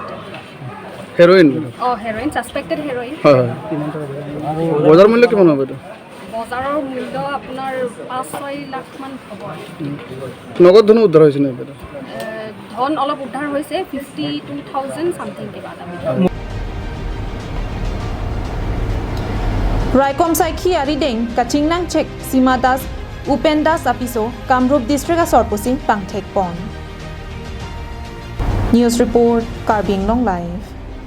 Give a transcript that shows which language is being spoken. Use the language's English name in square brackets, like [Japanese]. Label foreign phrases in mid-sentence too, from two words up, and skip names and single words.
[Assamese] হেৰইন [English] heroin suspected heroin [Assamese] বজাৰ মূল্য কিমান হ'ব বজাৰৰ মূল্য আপোনাৰ 5-6 লাখ মান হ'ব নগদ ধন উদ্ধাৰ হৈছে নে ধন অলপ উদ্ধাৰ হৈছে 52,000 সামথিং কিবা এটা [Karbi] Raikom Saikhi Arideng Kachingnang Chek Simadas Upendas Apiso Kamrup District Asorpusi Pangthek Pon News Report Karbing Long Live